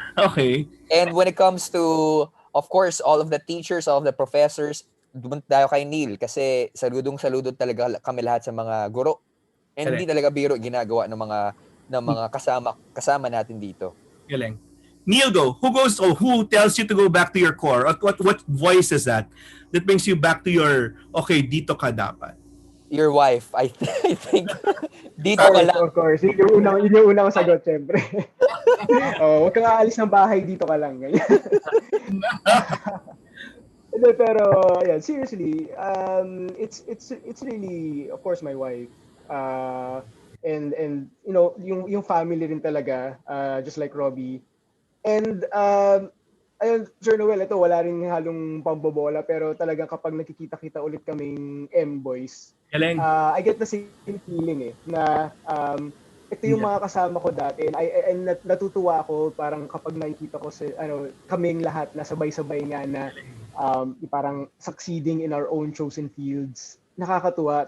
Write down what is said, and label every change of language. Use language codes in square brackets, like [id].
[en] Okay. And when it comes to, of course, all of the teachers, all of the professors, [tl] dumunta tayo kay Neil kasi saludong-saludo talaga kami lahat sa mga guro. And hindi talaga biro ginagawa ng mga kasama natin dito. Galing. Neil, go. [en] Who tells you to go back to your core? What voice is that brings you back to your, okay, [tl] dito ka dapat? [en] Your wife, I think. [tl] Dito ka lang. [en] Of course. [tl] Yun yung unang sagot, syempre. Huwag kang aalis ng bahay, dito ka lang. [en] Pero, yeah, seriously, it's really, of course, my wife. And you know, [tl] yung family rin talaga, [en] just like Robbie. [tl] And ayun, Sir Noel, ito wala rin halong pambobola, pero talagang kapag nakikita-kita ulit kaming M-boys, [en] I get the same feeling [tl] na ito yung mga kasama ko dati, and natutuwa ako parang kapag nakikita ko sa kaming lahat na sabay-sabay nga na parang [en] succeeding in our own chosen fields. [tl] Nakakatuwa.